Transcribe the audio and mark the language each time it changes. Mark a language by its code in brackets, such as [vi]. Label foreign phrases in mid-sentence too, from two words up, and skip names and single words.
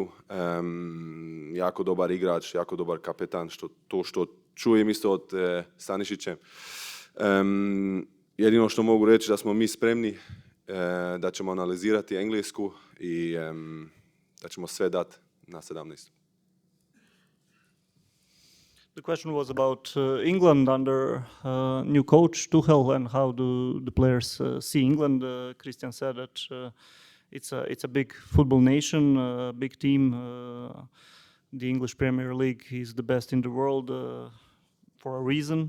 [hr] Jako dobar igrač, jako dobar kapetan. Što čujem isto od Stanišića. Jedino što mogu reći da smo mi spremni, da ćemo analizirati Englesku i da ćemo sve dati na 17. [en] The question was about England under new coach Tuchel and how do the players see England. Christian said that it's a big football nation, a big team. The English Premier League is the best in the world for a reason.